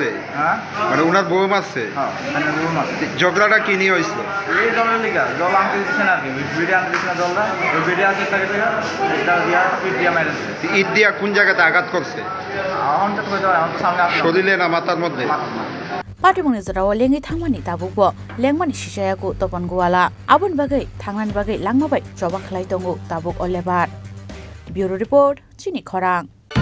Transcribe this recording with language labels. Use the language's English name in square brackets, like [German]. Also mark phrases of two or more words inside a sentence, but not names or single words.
[Bangla] হ্যাঁ মানে ওনার বউ মারছে হ্যাঁ বউ মারছে ঝগড়াটা কি নিয়ে হয়েছিল এই জলের লিগা জল আনতে দিচ্ছে না আর কি ভিডিও আনতে দিচ্ছে না জলটা ওই ভিডিও চেষ্টা করছে এটা দিয়া পিট দিয়া মেরেছে ইট দিয়া কোন জায়গাতে আঘাত করছে এখন তো কইতে আমার তো সামনে আসছে শরীরে না মাথার মধ্যে [Kok Borok] Pati mung jaraw lengi thangmani tabukbo lengmani sisayaku Topon Guala abon bagai thangnan bagai langmabai joba khlai tongo tabuk olebar Bureau Report Chini Khorang